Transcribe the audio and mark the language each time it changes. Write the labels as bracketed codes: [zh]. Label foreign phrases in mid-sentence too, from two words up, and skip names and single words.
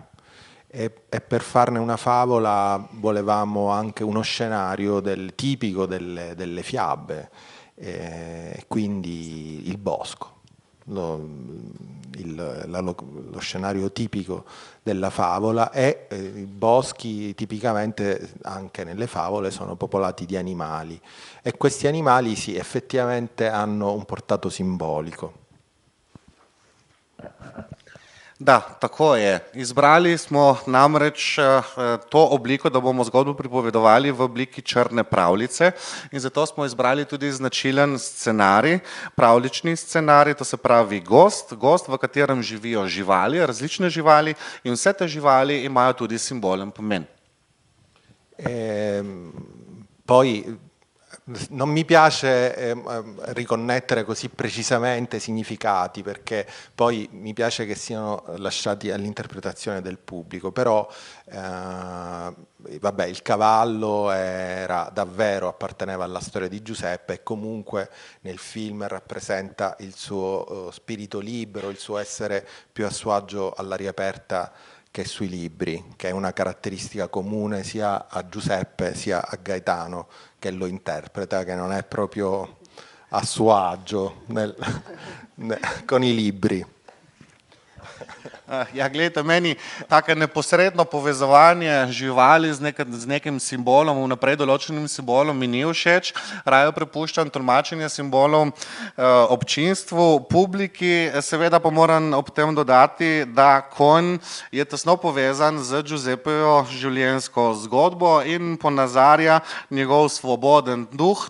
[it] E per farne una favola volevamo anche uno scenario tipico delle fiabe, quindi il bosco, lo scenario tipico della favola, e i boschi tipicamente anche nelle favole sono popolati di animali e questi animali sì, effettivamente hanno un portato simbolico. [sl] Da, tako je. Izbrali smo namreč to obliko, da bomo zgodbo pripovedovali v obliki črne pravljice in zato smo izbrali tudi značilen scenarij, pravljični scenarij, to se pravi gost, v katerem živijo živali, različne živali in vse te živali imajo tudi simbolen pomen. [it] Poi non mi piace riconnettere così precisamente i significati, perché poi mi piace che siano lasciati all'interpretazione del pubblico, però vabbè, il cavallo apparteneva alla storia di Giuseppe e comunque nel film rappresenta il suo spirito libero, il suo essere più a suo agio all'aria aperta che sui libri, che è una caratteristica comune sia a Giuseppe sia a Gaetano che lo interpreta, che non è proprio a suo agio con i libri. [sl] Ja, gledajte, meni tako neposredno povezovanje živali z nekim simbolom, vnaprej določenim simbolom mi ni všeč, raje prepuščam tolmačenje simbolov občinstvu, publiki, seveda pa moram ob tem dodati, da konj je tesno povezan z Giuseppejo življenjsko zgodbo in ponazarja njegov svoboden duh.